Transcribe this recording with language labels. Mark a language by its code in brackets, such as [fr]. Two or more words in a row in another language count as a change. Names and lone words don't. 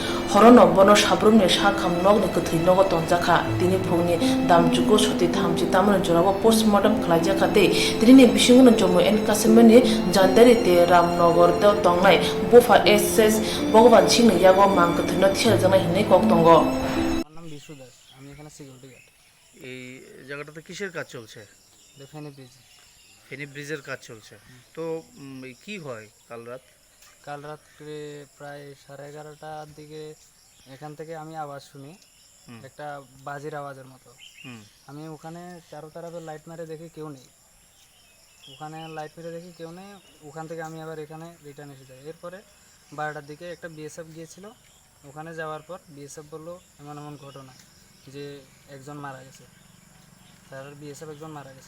[trp] horono bono sabrumni sakham nogni kuthui nogo tonjaka tini phungni damjugo soti thamji tamani jorabo postmortem khlaijakha te tini bisingono Jammu and Kashmir ni Jandari te Ramnagar te tongnai Bofa SS Bhagwan Singh yago mang kuthui no thial jana hinai kok tongo [bn] আমি এখানে সিকিউরিটি গার্ড এই জায়গাটাতে কিসের কাজ চলছে ফেনী ব্রিজ ফেনী ব্রিজের কাজ চলছে তো কি হয় কাল রাত্রে প্রায় 11:30টার দিকে এখান থেকে আমি আওয়াজ শুনি একটা বাজির আওয়াজের মতো আমি ওখানে চারো তরফে লাইট মেরে দেখি কেউ নেই ওখান থেকে আমি আবার এখানে রিটার্ন এসে যাই এরপরে 12টার দিকে একটা বিএসএফ গিয়েছিল ওখানে যাওয়ার পর বিএসএফ বললো এমন ঘটনা যে একজন মারা গেছে তার বিএসএফ একজন মারা গেছে